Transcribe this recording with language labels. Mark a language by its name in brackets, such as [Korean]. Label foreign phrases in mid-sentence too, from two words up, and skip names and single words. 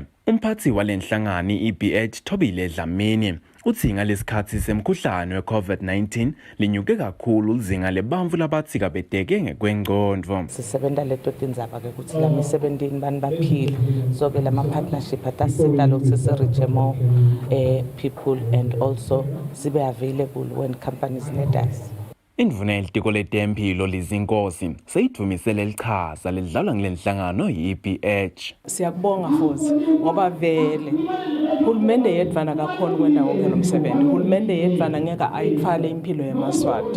[Swati] Umphathi walenhlangano i-EBH Thobile Dlamini uthi ngalesikhathi semkhuhlane we-COVID-19 linyuke kakhulu lizinga lebantfu labatsi kabedeke ngekwengcondvo. Sisebenta leto tindzaba ke kutsi lamisebentini bani baphile. [English] So [Swati] ke lama [English] partnership [Swati] atasita lokuthi siriche [English] more people and also sibe available when companies need us. [Swati] Indvuna yelitiko letemphilo Lizinkosi seyidvumisele lichaza lidlalwa ngelenhlangano yi-EBH. Siyakubonga futhi ngoba vele uhulumende yedvana kakhona kwenda wonke lomsebenzi. Uhulumende yedvana ngeke ayithwale impilo yamaswati.